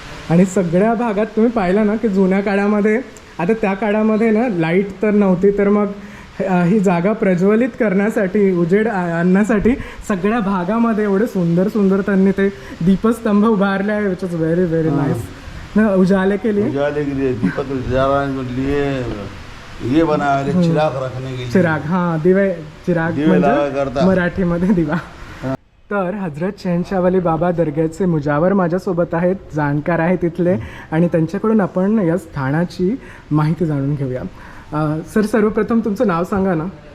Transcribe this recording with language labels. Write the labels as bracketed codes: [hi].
[mr] आणि सगळ्या भागात तुम्ही पाहिलं ना की जुन्या काळामध्ये, आता त्या काळामध्ये ना लाईट तर नव्हती, तर मग ही जागा प्रज्वलित करण्यासाठी, उजेड आणण्यासाठी सगळ्या भागामध्ये एवढे सुंदर सुंदर त्यांनी ते दीपस्तंभ उभारले आहे. [en] Which is very very nice ना. [hi] उजाले के लिए दीपक लिए ये बना है, चिराग रखने के लिए. [mr] चिराग, हाँ, दिवे, चिराग म्हणजे मराठीमध्ये दिवा. तर हजरत शहनशाह वली बाबा दर्ग्याचे मुजावर माझ्यासोबत आहेत, जाणकार आहेत तिथले, आणि त्यांच्याकडून आपण या स्थानाची माहिती जाणून घेऊया. सर, सर्वप्रथम तुमचं नाव सांगा ना.